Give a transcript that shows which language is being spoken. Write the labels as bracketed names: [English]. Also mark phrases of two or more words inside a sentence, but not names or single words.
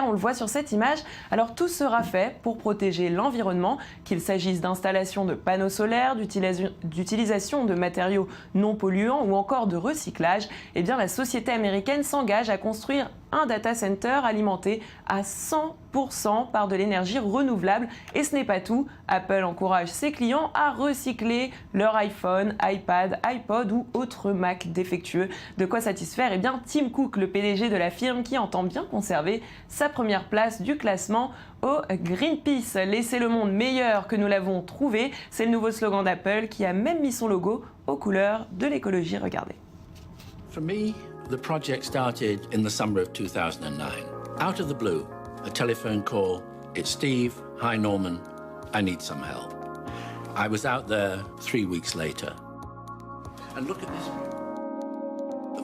[French] On le voit sur cette image. Alors tout sera fait pour protéger l'environnement, qu'il s'agisse d'installations de panneaux solaires, d'utilisation de matériaux non polluants ou encore de recyclage, eh bien la société américaine s'engage à construire un data center alimenté à 100% par de l'énergie renouvelable. Et ce n'est pas tout, Apple encourage ses clients à recycler leur iPhone, iPad, iPod ou autres Mac défectueux. De quoi satisfaire eh bien Tim Cook, le PDG de la firme, qui entend bien conserver sa première place du classement au Greenpeace. Laissez le monde meilleur que nous l'avons trouvé, c'est le nouveau slogan d'Apple qui a même mis son logo aux couleurs de l'écologie. Regardez. [English] For me, the project started in the summer of 2009. Out of the blue, a telephone call. It's Steve. Hi, Norman. I need some help. I was out there 3 weeks later. And look at this.